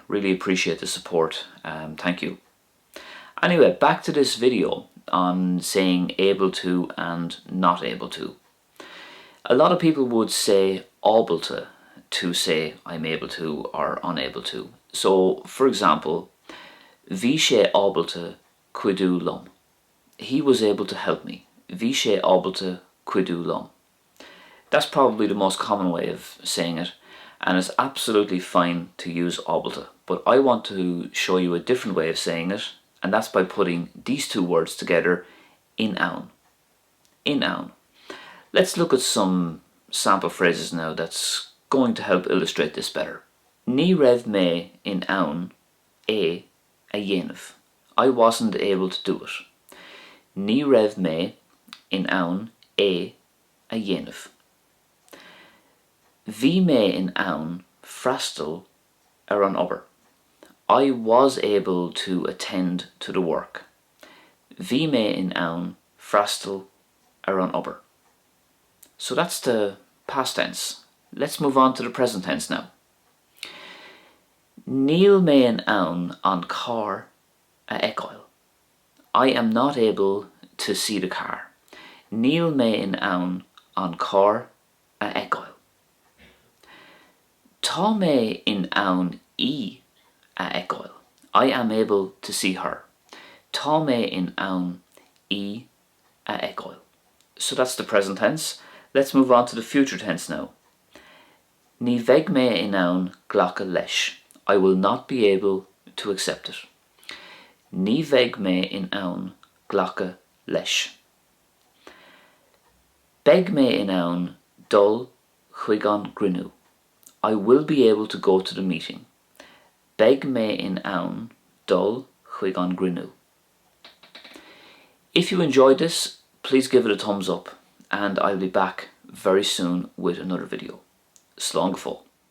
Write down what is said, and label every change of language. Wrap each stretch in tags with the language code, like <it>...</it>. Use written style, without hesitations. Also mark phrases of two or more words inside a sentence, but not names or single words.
<en>Really appreciate the support. Thank you. Anyway, back to this video on saying able to and not able to. A lot of people would say able to say I'm able to or unable to. So, for example,</en> <ga>bhí sé ábailte cuidiú liom.</ga> <en>He was able to help me.</en> <ga>Bhí sé ábailte cuidiú liom.</ga> <en>That's probably the most common way of saying it, and it's absolutely fine to use ábailte. But I want to show you a different way of saying it, and that's by putting these two words together</en> <ga>in ann. In ann.</ga> <en>Let's look at some sample phrases now that's going to help illustrate this better.</en> <ga>Ní raibh mé in ann a dhéanamh.</ga> <en>I wasn't able to do it.</en> <ga>Ní raibh mé in ann a dhéanamh. Bhí mé in ann freastal ar an obair.</ga> <en>I was able to attend to the work.</en> <ga>Bhí mé in ann freastal ar an obair.</ga> <en>So that's the past tense. Let's move on to the present tense now.</en> <ga>Níl mé in ann an car a eicáil.</ga> <en>I am not able to see the car.</en> <ga>Níl mé in ann an car a eicáil. Tá mé in ann a eicáil.</ga> <en>I am able to see her.</en> <ga>Tá mé in ann a eicáil.</ga> <en>So that's the present tense. Let's move on to the future tense now.</en> <ga>Ní bheidh mé in ann ghlacha leis.</ga> <en>I will not be able to accept it.</en> <ga>Ní bheidh mé in ann ghlacha leis. Beidh mé in ann dul chuig an gcruinniú.</ga> <en>I will be able to go to the meeting.</en> <ga>Beidh mé in ann dul chuig an gcruinniú.</ga> <en>If you enjoyed this, please give it a thumbs up, and I'll be back very soon with another video.</en> <ga>Slán go fóill.</ga>